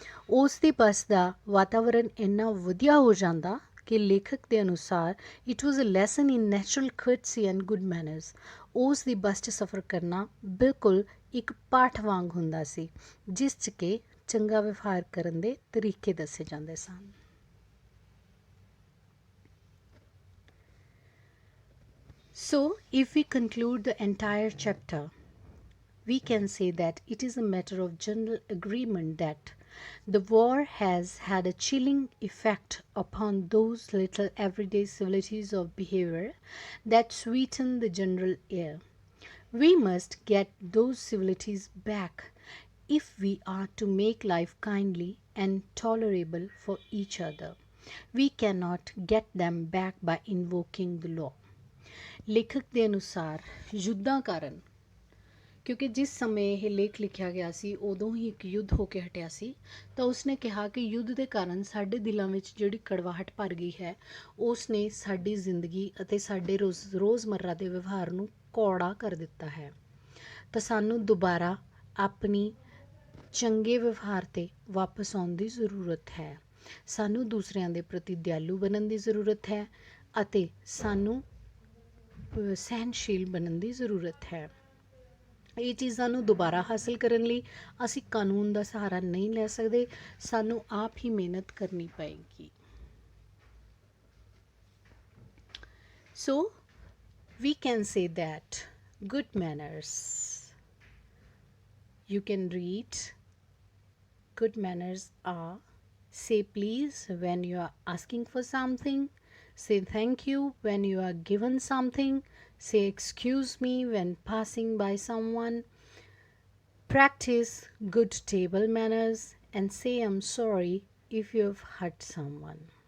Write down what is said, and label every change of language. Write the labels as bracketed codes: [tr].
[pa] ਉਸ ਦੀ ਬੱਸ ਦਾ ਵਾਤਾਵਰਨ ਇੰਨਾ ਵਧੀਆ ਹੋ ਜਾਂਦਾ ਕਿ ਲੇਖਕ ਦੇ ਅਨੁਸਾਰ [en] It was a lesson in natural courtesy and good manners. [pa] ਉਸ ਦੀ ਬੱਸ 'ਚ ਸਫ਼ਰ ਕਰਨਾ ਬਿਲਕੁਲ ਇੱਕ ਪਾਠ ਵਾਂਗ ਹੁੰਦਾ ਸੀ, ਜਿਸ 'ਚ ਕਿ ਚੰਗਾ ਵਿਵਹਾਰ ਕਰਨ ਦੇ ਤਰੀਕੇ ਦੱਸੇ ਜਾਂਦੇ ਸਨ। [en] So, if we conclude the entire chapter, we can say that it is a matter of general agreement that the war has had a chilling effect upon those little everyday civilities of behavior that sweeten the general air. We must get those civilities back if we are to make life kindly and tolerable for each other. We cannot get them back by invoking the law. [pa] ਲੇਖਕ ਦੇ ਅਨੁਸਾਰ ਯੁੱਧਾਂ ਕਾਰਨ, ਕਿਉਂਕਿ ਜਿਸ ਸਮੇਂ ਇਹ ਲੇਖ ਲਿਖਿਆ ਗਿਆ ਸੀ ਉਦੋਂ ਹੀ ਇੱਕ ਯੁੱਧ ਹੋ ਕੇ ਹਟਿਆ ਸੀ, ਤਾਂ ਉਸਨੇ ਕਿਹਾ ਕਿ ਯੁੱਧ ਦੇ ਕਾਰਨ ਸਾਡੇ ਦਿਲਾਂ ਵਿੱਚ ਜਿਹੜੀ ਕੜਵਾਹਟ ਭਰ ਗਈ ਹੈ ਉਸ ਨੇ ਸਾਡੀ ਜ਼ਿੰਦਗੀ ਅਤੇ ਸਾਡੇ ਰੋਜ਼ਮर्रा ਦੇ ਵਿਵਹਾਰ ਨੂੰ ਕੌੜਾ ਕਰ ਦਿੱਤਾ ਹੈ। ਤਾਂ ਸਾਨੂੰ ਦੁਬਾਰਾ ਆਪਣੀ ਚੰਗੇ ਵਿਵਹਾਰ 'ਤੇ ਵਾਪਸ ਆਉਣ ਦੀ ਜ਼ਰੂਰਤ ਹੈ। ਸਾਨੂੰ ਦੂਸਰਿਆਂ ਦੇ ਪ੍ਰਤੀ ਦਿਆਲੂ ਬਣਨ ਦੀ ਜ਼ਰੂਰਤ ਹੈ ਅਤੇ ਸਾਨੂੰ ਸਹਿਨਸ਼ੀਲ ਬਣਨ ਦੀ ਜ਼ਰੂਰਤ ਹੈ। ਇਹ ਚੀਜ਼ਾਂ ਨੂੰ ਦੁਬਾਰਾ ਹਾਸਲ ਕਰਨ ਲਈ ਅਸੀਂ ਕਾਨੂੰਨ ਦਾ ਸਹਾਰਾ ਨਹੀਂ ਲੈ ਸਕਦੇ, ਸਾਨੂੰ ਆਪ ਹੀ ਮਿਹਨਤ ਕਰਨੀ ਪਏਗੀ। [en] So we can say that good manners, you can read, good manners are say please when you are asking for something, say thank you when you are given something, say excuse me when passing by someone, practice good table manners, and say I'm sorry if you have hurt someone.